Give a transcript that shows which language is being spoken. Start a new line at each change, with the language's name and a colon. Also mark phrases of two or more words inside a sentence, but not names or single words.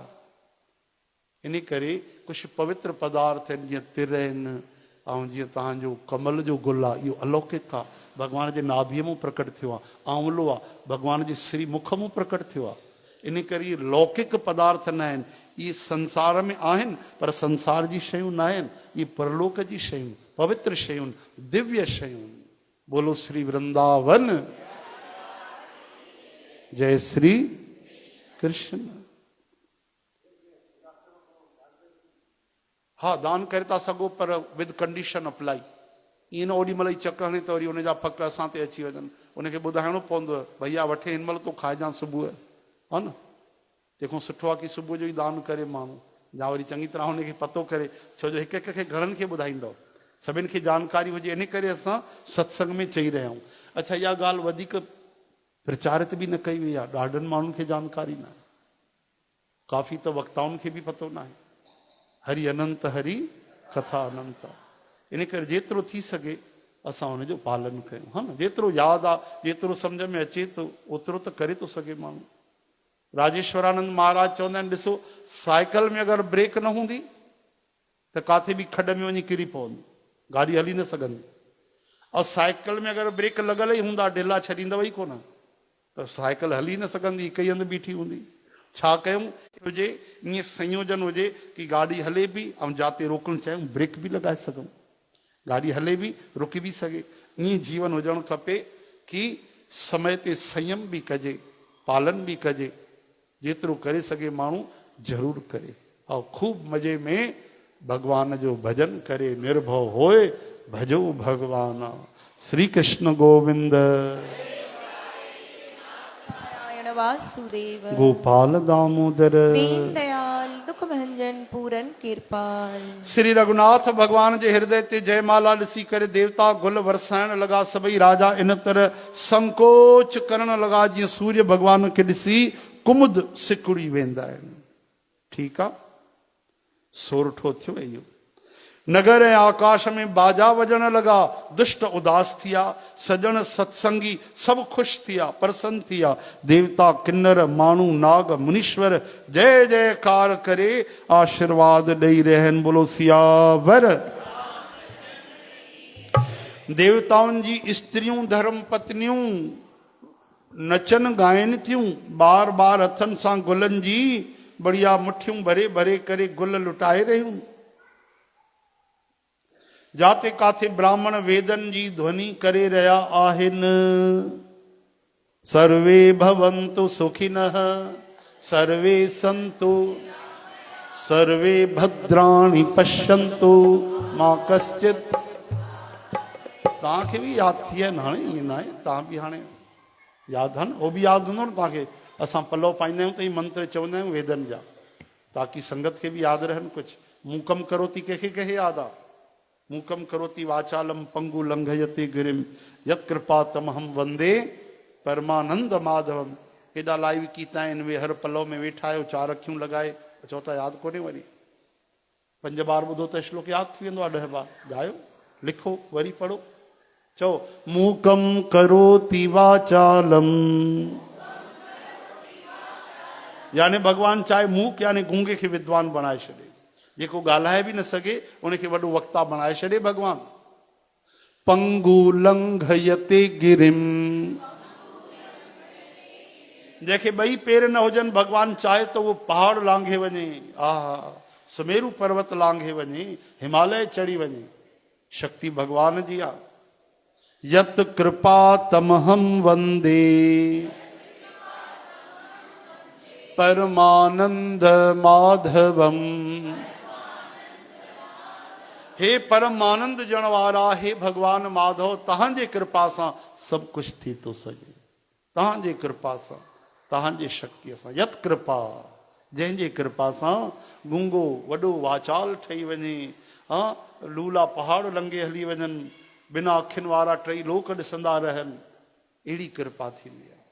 Sindhi: इन करे कुझु पवित्र पदार्थ आहिनि, जीअं तिर आहिनि, ऐं जीअं तव्हांजो कमल जो गुल आहे, इहो अलौकिक आहे, भॻवान जे नाभीअ मां प्रकट थियो आहे। आंवलो आहे, भॻवान जे श्री मुख मां प्रकट थियो आहे। इन करे इहे लौकिक पदार्थ न आहिनि, इहे संसार में आहिनि पर संसार जी शयूं न आहिनि, इहे परलोक जी शयूं, पवित्र शयूं, दिव्य शयूं। बोलो श्री वृंदावन, जय श्री कृष्ण। हा, दान करे था सघो पर
English: with condition apply.
Sindhi: ईअं न ओॾी महिल ई चक हणे त वरी उनजा फक असां ते अची वञनि। उनखे ॿुधाइणो पवंदो, भैया वठे हिन महिल तो खाइजांइ सुबुह, हा न। तंहिंखां सुठो आहे की सुबुह जो ई दान करे माण्हू, या वरी चङी तरह हुनखे पतो करे, छो जो हिक हिक खे घणनि खे ॿुधाईंदव, सभिनि खे जानकारी हुजे। इन करे असां सत्संग में चई रहिया आहियूं। अच्छा, इहा ॻाल्हि वधीक प्रचारित बि न कई वई आहे, ॾाढनि माण्हुनि खे जानकारी न आहे, काफ़ी त वक्ताउनि खे बि पतो न आहे। हरि अनंत हरि कथा अनंत आहे। इन करे जेतिरो थी सघे असां हुनजो पालन कयूं, हा न। जेतिरो यादि आहे, जेतिरो सम्झ में अचे थो, ओतिरो त करे थो सघे माण्हू। राजेश्वरानंद महाराज चवंदा आहिनि, ॾिसो साइकिल में अगरि ब्रेक न हूंदी त काथे बि खॾ में वञी किरी पवंदी, गाॾी हली न सघंदी। और साइकिल में अगरि ब्रेक लॻल ई हूंदा, ढिला छॾींदव ई कोन, त साइकिल हली न सघंदी, हिक ई हंधि बीठी हूंदी। छा कयूं हुजे, ईअं संयोजन हुजे कि गाॾी हले बि ऐं जाते रोकणु चाहियूं ब्रेक बि लॻाए सघूं, गाॾी हले बि रुकी बि सघे। ईअं जीवन हुजणु खपे कि समय ते संयम बि कजे, पालन बि कजे। जेतिरो करे सघे माण्हू ज़रूरु करे, ऐं ख़ूब मज़े में भगवान जो भजन करे, निर्भव होए भजो भगवान। श्री कृष्ण गोविंद, वासुदेव, गोपाल दामोदर, दीन दयाल, दुख भंजन, पूरन कृपाल। श्री रघुनाथ भगवान जे हृदय ते जयमाला ॾिसी करे देवता गुल वरसाइण लॻा। सभई राजा इन तरह संकोच करण लॻा जीअं सूर्य भगवान खे ॾिसी कुमुद सिकुड़ी वेंदा आहिनि। ठीकु आहे, सोरठो थियो इहो। नगर ऐं आकाश में बाजा वॼण लॻा, दुष्ट उदास थिया, सजण सत्संगी सभु ख़ुशि थिया, प्रसन्न थिया। देवता, किन्नर, माण्हू, नाग, मुनीश्वर जय जयकार करे आशीर्वाद ॾेई रहिया आहिनि। बोलो सियावर। देवताउनि जी स्त्रियूं धर्म पत्नियूं नचन ॻाइनि थियूं, बार बार हथनि सां गुलनि जी बढ़िया मुठियूं भरे भरे करे गुल लुटाए रहियूं। जाते काथे ब्राह्मण वेदन जी ध्वनि करे रहिया आहिनि।
Sanskrit: सर्वे भवन्तु सुखिनः, सर्वे सन्तु, सर्वे भद्राणि पश्यन्तु मां कश्चित्।
Sindhi: तव्हांखे बि यादि थी आहे हाणे, ईअं न आहे, तव्हां बि हाणे यादि आहे न, उहो बि यादि हूंदो न तव्हांखे। असां पलव पाईंदा आहियूं त ही मंत्र चवंदा आहियूं वेदनि जा, ताकी संगत खे बि यादि रहनि कुझु।
Sanskrit: मूकम करोति
Sindhi: कंहिंखे कंहिंखे यादि आहे?
Sanskrit: मूकम करोति वाचालम पंगु लंघयते गिरिम यत्कृपा तमहम वंदे परमानंद माधवम।
Sindhi: हेॾा लाइव कीता आहिनि, वे हर पलव में वेठा आहियो, 4 अखियूं लॻाए, चओ था यादि कोन्हे। वरी 5 बार ॿुधो त श्लोक यादि थी वेंदो आहे, 10 बार ॻायो, लिखो, वरी पढ़ो।
Sanskrit: चओ मूकम करोति वाचालम,
Sindhi: यानी भगवान चाहे मूक यानी गूंगे खे विद्वान बणाए छॾे, जेको ॻाल्हाए बि न सघे उनखे वॾो वक्ता बणाए छॾे भगवान।
Sanskrit: पंगु लंघयते गिरिम,
Sindhi: जंहिंखे 2 पेर न हुजनि, भगवान चाहे त उहो पहाड़ लांघे वञे, सुमेरु पर्वत लांघे वञे, हिमालय चढ़ी वञे। शक्ति भगवान जी आ।
Sanskrit: यत कृपा तमहम वंदे परमानंद माधवम।
Sindhi: हे परमानंद जण वारा, हे भगवान माधव, तहांजे कृपा सां सब कुछ थी तो सके। तहांजे कृपा सां, तहांजे शक्ति सां।
Sanskrit: यत कृपा,
Sindhi: जंहिंजे कृपा सां गुंगो वॾो वाचाल ठही वञे, हाँ लूला पहाड़ लंघे हली वञनि, बिना अखियुनि वारा टई लोक ॾिसंदा रहनि, अहिड़ी कृपा थींदी आहे।